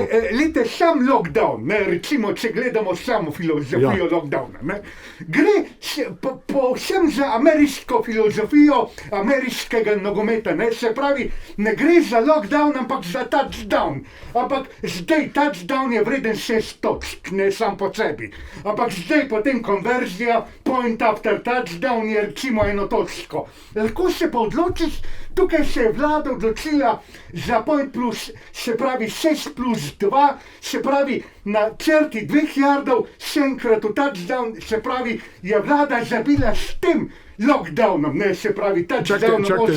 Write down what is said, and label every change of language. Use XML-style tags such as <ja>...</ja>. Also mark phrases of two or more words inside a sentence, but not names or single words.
<sl>Lejte, sam lockdown, ne, recimo, če gledamo samo filozofijo lockdowna, ne, gre povsem za ameriško filozofijo ameriškega nogometa, ne, se pravi, ne gre za lockdown, ampak za touchdown. Ampak zdaj touchdown je vreden 6 točk, ne sam po sebi. Ampak zdaj potem konverzija,</sl> <en>point after touchdown</en> <sl>je recimo 1 točko. Lahko se pa odločiš, tukaj se je vlada odločila za</sl> <en>point plus,</en> <sl>se pravi 6 plus 2, se pravi na črti 2 yardov, še enkrat v touchdown, se pravi je vlada zabila s tem lockdownom, ne, se pravi touchdownom 8 točk.</sl>